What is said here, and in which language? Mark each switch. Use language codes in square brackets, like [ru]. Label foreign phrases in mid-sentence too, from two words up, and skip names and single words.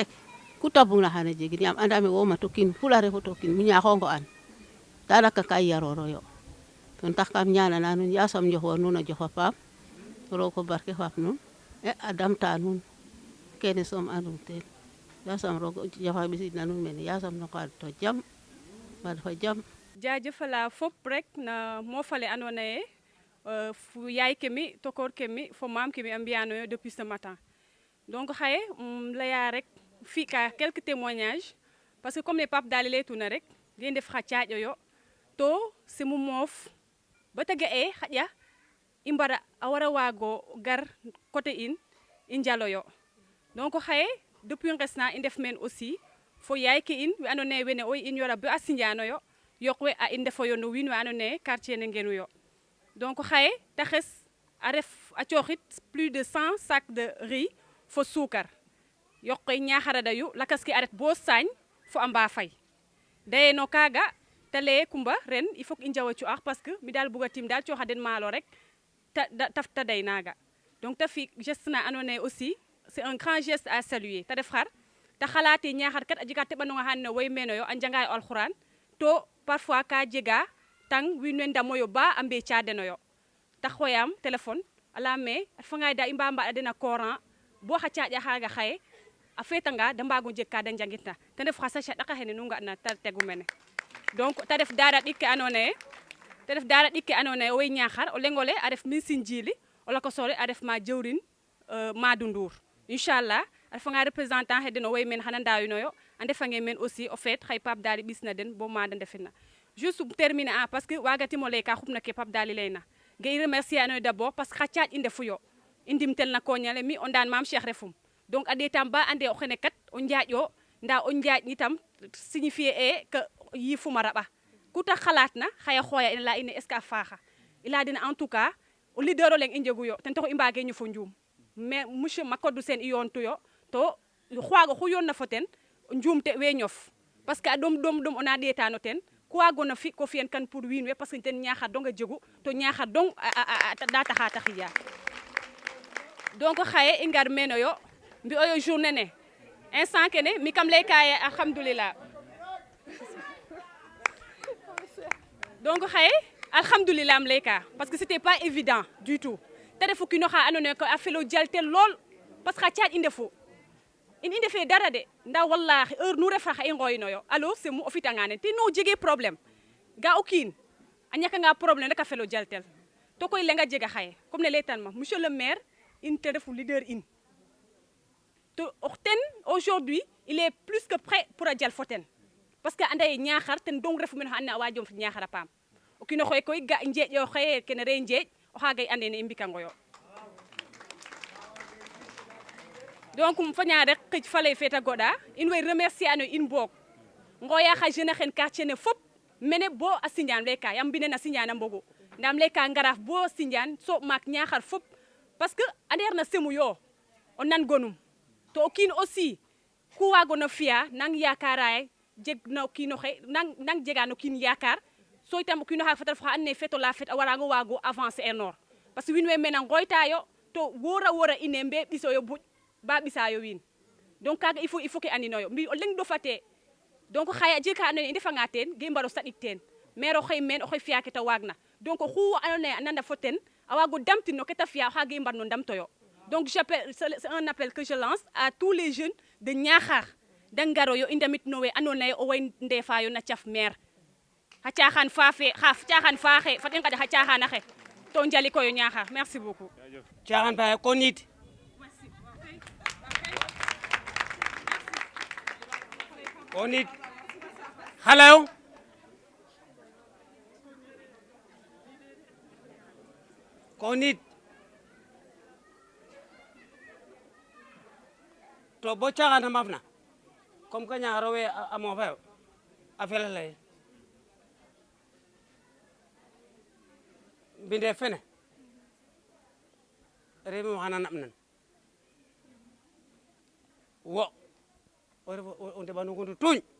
[srr] rek ku ta bugna xana jegin yaam andame wo mat o kiin fula refo to kiin miñaxongo an danaka ka yaroro yo ten tax kam ñaanana nuun yasam njoxor nuun a jofa paam roog fo barke fap nuun a damta nuun kene soom andum teen yasam roog jafa ɓisidna nuun mene yasam no ka to jam waad fa jam jaajëfala fop rek na moofale andoona yee fu yaay ke mi tokoor ke mi fo maam ke mi a mbi'anooyo [fr] depuis ce matin donc [srr] xaye laya rek fi'ka [fr] quelques témoignages parce que comme [srr] ne Pape Daly laytuna rek ge ndef xa caaƴo yo to semu moof ba ta ga'e xaƴa i mbara a wara waago gar coté in i njaloyo donc xaye depuis ngesna i ndef meen aussi fo yaay ke in we andoona yee wene oy in yora bo a sinjanoyo yoq we a i ndefoyo no wiin we andoona yee quartier ne ngenuyo donc xaye ta xes a ref a cooxit [fr] plus de 100 sacs de riz [srr] fo sukar yoq koy Niakhar a dayu lakas ke a ret bo saañ fo a mbaafay daye no kaaga ta leye Coumba ren [fr] il faut que [srr] i njawa cu'ax [fr] parce que [srr] mi daal buga tim daal cooxa den maalo rek ta day naaga donc ta fi geste na andoona yee [fr] aussi c'est un grand geste à saluer [srr] ta ref xar ta xalaate Niakhar kat a jega teɓanonga xa andoona yee way meenoyo a njangaayo alxuraan to parfois ka jega tang wiin we ndamoyo ba a mbeeca denoyo ta xooyaam téléphone a layaam a refanga da i mba den a Coran bo xa caaƴa xaaga xaye a feetanga da mbaag o njeg ka da njangitna ten ref xa sachet ɗaka xene nu nga'na ta tegu mene donc ta ref daara ɗik ke andoona yee owey Niakhar o leŋ ole a ref Mbisine Djily o lakas ole a ref ma jawrin Madou Ndour inchallah a refanga représentant xe den owey meen xana ndaawinoyo a ndefange meen aussi o feet xay Pape Daly ɓisna den bo maada ndefina [fr] juste terminer [srr] a [fr] parce que [srr] waagatim o lay ka xupna ke Pape Daly layna ge i remercier anoyo [fr] d'abord parce que [srr] xa caaƴ i ndefuyo i ndimtel na koñale mi o ndaan Mame Cheikh refum donc a ɗeetam ba ande o xene kat o njaaƴo nda o njaaƴ itam signifier e que yifum a raɓa ku ta xalaatna xaya xooya ina laya ine [fr] est ce que [srr] a faaxa i laya den [fr] en tout cas [srr] o leader o leŋ i njeguyo ten taxu i mbaage ñofo njuum [fr] mais monsieur Macodou Sene [srr] i yoontuyo to xwaaga xu yoonna fo ten njuumte we ñof [fr] parce que [srr] a ɗom o na ɗeeta no ten kuwa gona fi ko fiyen kan pour wiin we [fr] parce que [srr] ten ñaxar dong a jegu to ñaxar dong da taxa taxiya donc xaye i ngar meno yo mbi oyo journée ne instant kene mi kam lay kaye alhamdulillah donc xaye alhamdulillah am lay ka [fr] parce que c'était pas évident du tout [srr] te refu kino xa ando naye ko a felo jaltel lool [fr] parce que [srr] xa caaj i ndefu in i ndefe dara de nda wallahi heure nu refa xa i ngoyino yo alo c'est mu o fitanga nen te no jege problème ga o kiin a ñakanga problème rek a felo jaltel to koy lenga jega xaye comme ne leytan ma [fr] monsieur le maire [srr] in te refu leader in to ten [fr] aujourd'hui il est plus que prêt pour [srr] a jal fo ten [fr] parce que [srr] anda ye ñaxar ten dong refu men xa andona a wa jom fi ñaxar a paam o kiino xoye koy ga njeeƴ yo xaye kene re njeeƴ o xaga i ande ne i mbikango yo donc um faña rek xij faley feta goɗa in way remercier ano in boog ngoya xa jeune xen quartier ne fop mene bo a Sindiane leyka yam mbine na Sindiane a mbogu ndam leyka ngaraaf bo Sindiane so maak ñaxar fop [fr] parce que [srr] ander na semu yo o nan gonum to o kiin aussi ku wagona fiya nang yakara ye jeg na o kiino xe nang jega no kiin yakar so itam o kiino xa fata ref xa and naye feto la fet a warango wago avancer enor parce que wiin we mena ngoyta yo to wora ine mbe ɓiso yo buƴ ba ɓisayo wiin donc kaga [fr] il faut [srr] ke andinoyo mbi o leng do fate donc xaya jeg ka ando naye i ndefanga teen ge i mbaro saɗik teen maire o xey meen oxey fiya kete waag na donc xu ando naye a nanda fo ten a wago damtin no kete fiya o xaga i mbar no ndamtoyo [fr] donc j'appelle c'est un appel que je lance à tous les jeunes de [srr] Niakhar de ngaro yo i ndamit no we ando naye o way ndefa yo na caf maire xa caxan faaxe fat i ngaƴa xa caxan axe to njali koyo Niakhar [fr] merci beaucoup [srr] caxan faaxe ko niid ko niid xale yo ko niid to bo caxan a mafna [fr] comme que [srr] Niakhar we a mofa yo a fela leye mbinde fene rewe waxana naɓ nan wo o ref o ndeɓanongono tuuñ